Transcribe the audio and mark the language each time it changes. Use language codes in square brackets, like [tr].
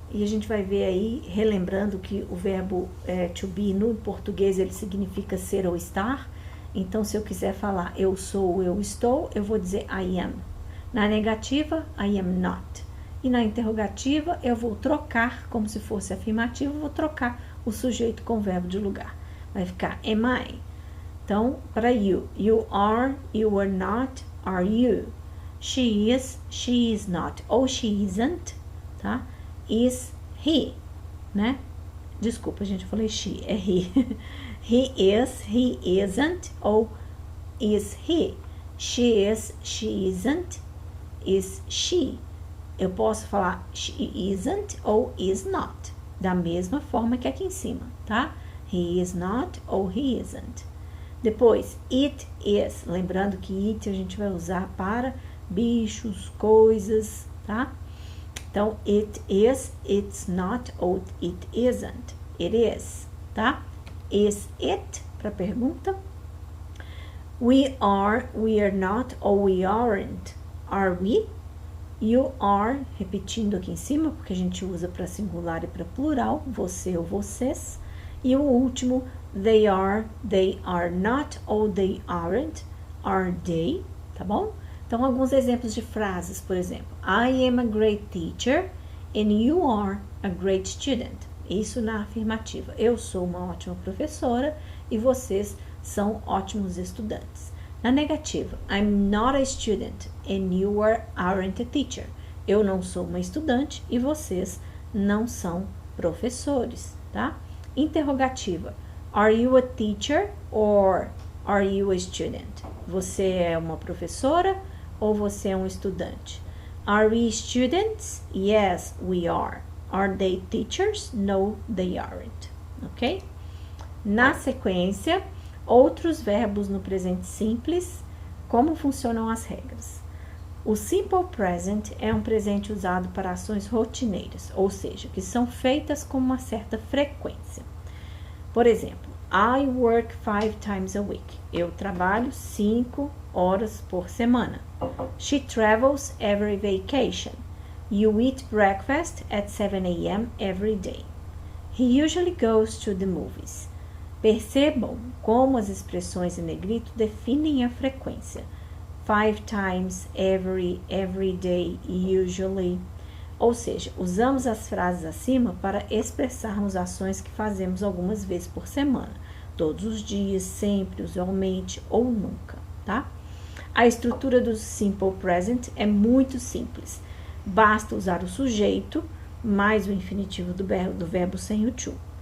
[pt] E a gente vai ver aí, relembrando que o verbo to be no português, ele significa ser ou estar. Então, se eu quiser falar eu sou, eu estou, eu vou dizer [en] I am. [pt] Na negativa, [en] I am not. [pt] E na interrogativa, eu vou trocar, como se fosse afirmativo, vou trocar o sujeito com o verbo de lugar. Vai ficar [en] am I. Então, para you are, you are not, are you. She is not, ou she isn't, tá? Is he, né? [pt] Desculpa, gente, eu falei [en] she, é he. He is, he isn't, ou is he. She is, she isn't, is she. [pt] Eu posso falar [en] she isn't [pt] ou [en] is not, [pt] da mesma forma que aqui em cima, tá? [en] He is not [pt] ou [en] he isn't. [pt] Depois, [en] it is, [pt] lembrando que it a gente vai usar para bichos, coisas, tá? [en] Então, it is, it's not ou it isn't, it is, tá? Is it, [pt] para pergunta. [en] We are not ou we aren't, are we? You are, [pt] repetindo aqui em cima, porque a gente usa para singular e para plural, você ou vocês. E o último, [en] they are not, ou they aren't, are they, tá bom? [pt] Então, alguns exemplos de frases, por exemplo, [en] I am a great teacher and you are a great student. [pt] Isso na afirmativa. Eu sou uma ótima professora e vocês são ótimos estudantes. Na negativa, [en] I'm not a student and you aren't a teacher. [pt] Eu não sou uma estudante e vocês não são professores, tá? Interrogativa. [en] Are you a teacher or are you a student? [pt] Você é uma professora ou você é um estudante? [en] Are we students? Yes, we are. Are they teachers? No, they aren't. Ok? [pt] Na sequência, outros verbos no presente simples. Como funcionam as regras? O simple present é um presente usado para ações rotineiras, ou seja, que são feitas com uma certa frequência. Por exemplo, [en] I work 5 times a week. [pt] Eu trabalho 5 horas por semana. [en] She travels every vacation. You eat breakfast at 7 a.m. every day. He usually goes to the movies. [pt] Percebam como as expressões em negrito definem a frequência. [en] 5 times, every day, usually. [pt] Ou seja, usamos as frases acima para expressarmos ações que fazemos algumas vezes por semana. Todos os dias, sempre, usualmente ou nunca, tá? A estrutura do simple present é muito simples. Basta usar o sujeito mais o infinitivo do verbo sem o to.